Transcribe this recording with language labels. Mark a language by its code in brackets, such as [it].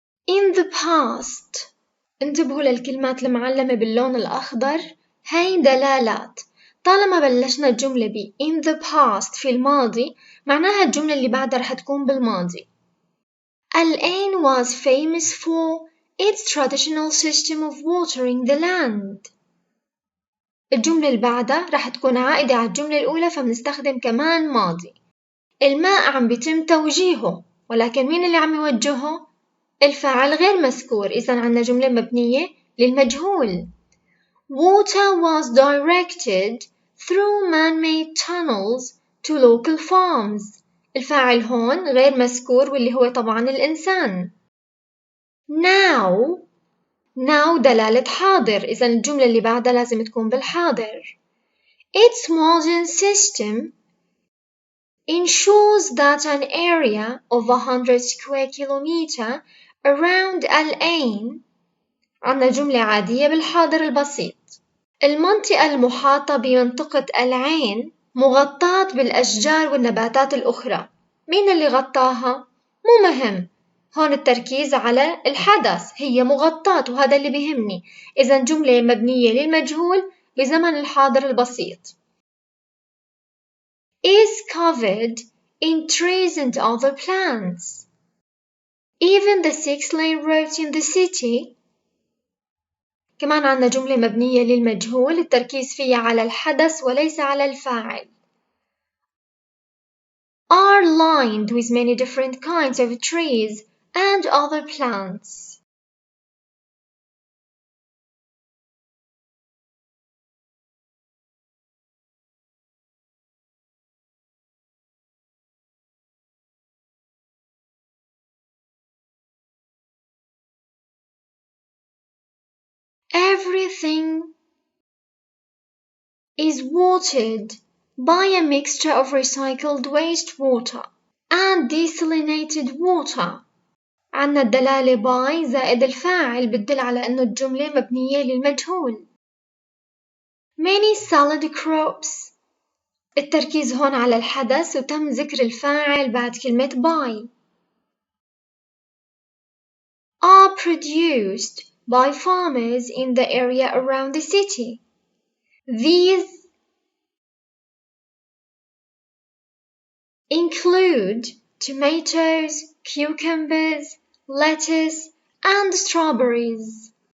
[en] in the past. [ar] انتبهوا للكلمات المعلمة باللون الأخضر، هاي دلالات. طالما بلشنا الجملة ب [en] in the past [ar] في الماضي، معناها الجملة اللي بعدها رح تكون بالماضي. [en] الآن was famous for its traditional system of watering the land. [ar] الجملة اللي بعدها رح تكون عائدة على الجملة الأولى، فبنستخدم كمان ماضي. الماء عم بيتم توجيهه، ولكن مين اللي عم يوجهه؟ الفاعل غير مذكور، إذا عنا جملة مبنية للمجهول. [en] Water was directed through man-made tunnels to local farms. [ar] الفاعل هون غير مذكور، واللي هو طبعا الإنسان. Now دلالة حاضر، إذا الجملة اللي بعدها لازم تكون بالحاضر. [en] Its modern system ensures that an area of 100 square kilometer around الآن. [ar] عنا جملة عادية بالحاضر البسيط. المنطقة المحاطة بمنطقة العين مغطاة بالأشجار والنباتات الأخرى. مين اللي غطاها؟ مو مهم، هون التركيز على الحدث، هي مغطاة وهذا اللي بيهمني. إذا جملة مبنية للمجهول بزمن الحاضر البسيط. [en] is covered in trees and other plants. Even the 6-lane roads in the city. [ar] كمان عنا جملة مبنية للمجهول، التركيز فيها على الحدث وليس على الفاعل. [en] are lined with many different kinds of trees and other plants. Everything is watered by a mixture of recycled wastewater and desalinated water. [ar] عنا الدلالة by زائد الفاعل بتدل على أنه الجملة مبنية للمجهول. [en] Many salad crops. [ar] التركيز هون على الحدث وتم ذكر الفاعل بعد كلمة by. [en] are produced by farmers in the area around the city. These include tomatoes, cucumbers, lettuce, and strawberries.